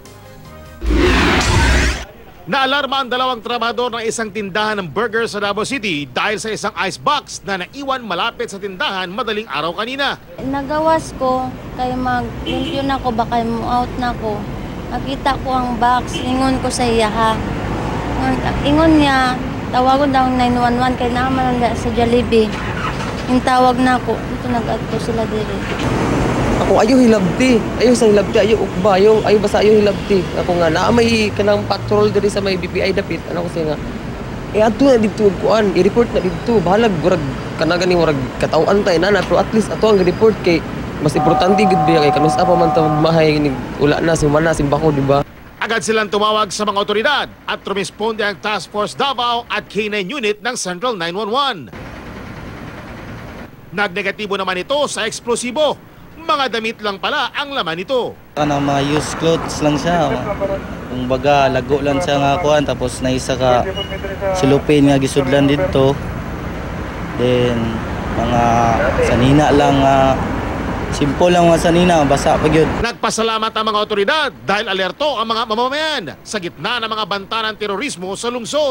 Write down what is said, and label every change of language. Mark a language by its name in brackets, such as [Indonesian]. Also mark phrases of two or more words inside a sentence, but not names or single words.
[Filipino] Naalarma ang dalawang trabahador ng isang tindahan ng burger sa Davao City dahil sa isang icebox na naiwan malapit sa tindahan madaling araw kanina. [Cebuano] Nagawas ko, kay mag-limpyo na ko, baka out na ko. Nakita ko ang box, ingon ko sa iya ha. Ingon niya, tawagon daw ang 911 kay naman sa Jollibee. Yung tawag na ko, ito nag-adto sila diri. Ako ayaw hilabti, ayaw sa hilabti, ayaw ukba, ayaw basta ayaw hilabti. Ako nga, may kanang patrol diri sa may BPI dapit, ano ko siya nga. Ato na dito kuan, i-report na dito, bahalag, warag, kanagani warag katawaan tayo na, pero at least ato ang i-report kay, mas importante gud biya kay kanus apa man ta magmahay, ula na, simana, simbako, di ba? [Filipino] Agad silang tumawag sa mga otoridad at rumisponde ang Task Force Davao at K9 unit ng Central 911. Nagnegatibo naman ito sa eksplosibo. Mga damit lang pala ang laman nito. [Cebuano] Mga [English] used clothes [Cebuano] lang siya. Kung baga, lago lang siya nga kuhan. Tapos naisa ka silupin nga gisudlan dito. Then, mga sanina lang, simple lang mga sanina, basa pa yun. [Filipino] Nagpasalamat ang mga otoridad dahil alerto ang mga mamamayan sa gitna ng mga banta ng terorismo sa lungsod.